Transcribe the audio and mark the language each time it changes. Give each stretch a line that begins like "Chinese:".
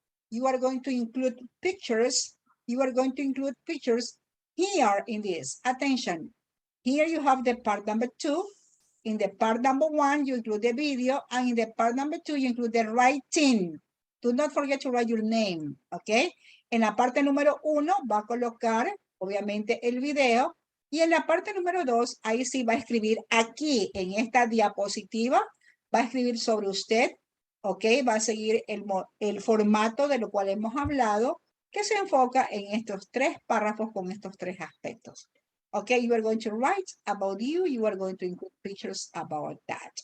English: You are going to include pictures. You are going to include pictures here in this. Attention. Here you have the part number 2. In the part number 1, you include the video. And in the part number 2, you include the writing. Do not forget to write your name.
Spanish: Okay. En la parte número 1 va a colocar, obviamente, el video. Y en la parte número 2, ahí sí va a escribir aquí, en esta diapositiva, va a escribir sobre usted. Ok, va a seguir el formato de lo cual hemos hablado, que se enfoca en estos 3 párrafos con estos 3 aspectos.
English: Okay, you are going to write about you. You are going to include pictures about that.